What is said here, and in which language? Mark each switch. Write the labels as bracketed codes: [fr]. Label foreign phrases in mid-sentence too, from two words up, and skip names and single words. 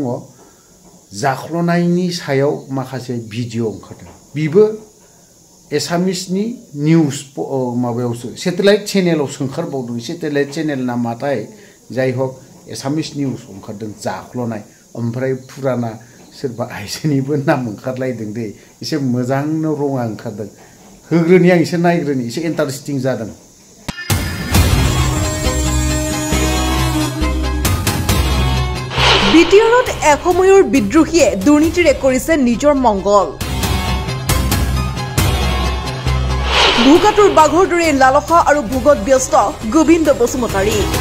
[brx] जाख्ल'नायनि सायाव माखासे भिडिअ ओंखारदों बिबो एसामिसनि निउस माबायावसो सेटेलाइट चेनेलावसो ओंखारबावदों सेटेलाइट चेनेल नामाथाय जाय हक एसामिस निउस ओंखारदों जाख्ल'नाय ओमफ्राय फुराना सोरबा आइजोनिबो नाम ओंखारलायदों दे एसे मोजांनो रङा ओंखारदों होग्रोनि आं एसे नायग्रोनि एसे इन्टारेस्टिं जादों [as] বিটিআৰত এসময়ৰ বিদ্ৰোহীয়ে দুৰ্নীতিৰে কৰিছে নিজৰ মংগল ভোগাতুৰ বাঘৰ দৰে লালসা আৰু ভোগত ব্যস্ত গোবিন্দ বসুমতাৰী